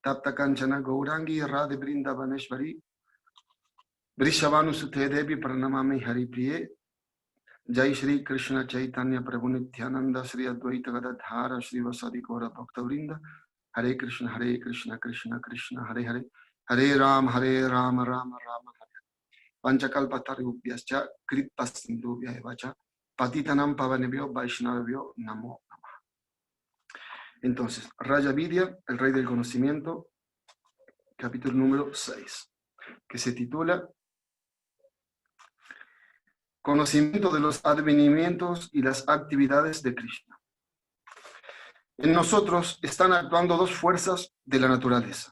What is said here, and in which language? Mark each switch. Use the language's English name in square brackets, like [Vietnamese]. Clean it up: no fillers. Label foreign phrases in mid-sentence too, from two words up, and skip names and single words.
[Sanskrit] Tapta Kanchana Gaurangi Radhe Vrindavaneshvari Vrishabhanu Sute Devi Pranamami Hari Priye Jai Shri Krishna Chaitanya Prabhu Nityananda Shri Advaita Gadadhara Shri Vasadi Gaura Bhakta Vrinda Hare Krishna Krishna Krishna Hare Hare Hare Rama Rama Rama Hare Panchakalpatarubhyascha Kripasindubhya Evacha Patitanam Pavanebhyo Vaishnavebhyo Namo Namah. [Spanish] Entonces, Raja Vidya, el rey del conocimiento, capítulo número 6, que se titula Conocimiento de los advenimientos y las actividades de Krishna. En nosotros están actuando dos fuerzas de la naturaleza.